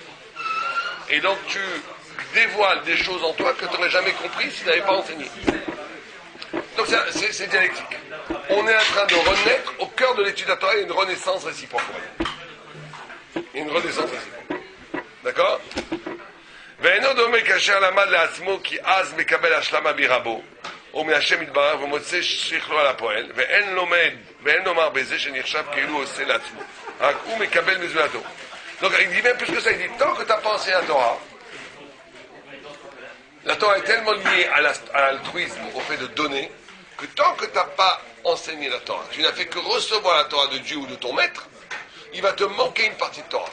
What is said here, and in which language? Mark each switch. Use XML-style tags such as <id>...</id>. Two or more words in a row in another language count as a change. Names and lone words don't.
<fr>Et donc tu dévoiles des choses en toi que tu n'aurais jamais compris si tu n'avais pas enseigné. Donc c'est dialectique. On est en train de renaître au cœur de l'étude de la Torah, il y a une renaissance réciproque. Une renaissance réciproque. D'accord?</fr> <he>ואינו דומה כאשר למד לעצמו כי אז מקבל השלמה ברבו ומהשם יתברך ומוצא שכלו על הפועל ואין לומר בזה שנחשב כאילו הוא עושה לעצמו רק הוא מקבל מזולתו.</he> <fr>Donc il dit même plus que ça, il dit tant que tu n'as pas enseigné la Torah est tellement liée à l'altruisme, au fait de donner, que tant que tu n'as pas enseigné la Torah, tu n'as fait que recevoir la Torah de Dieu ou de ton maître, il va te manquer une partie de Torah.</fr>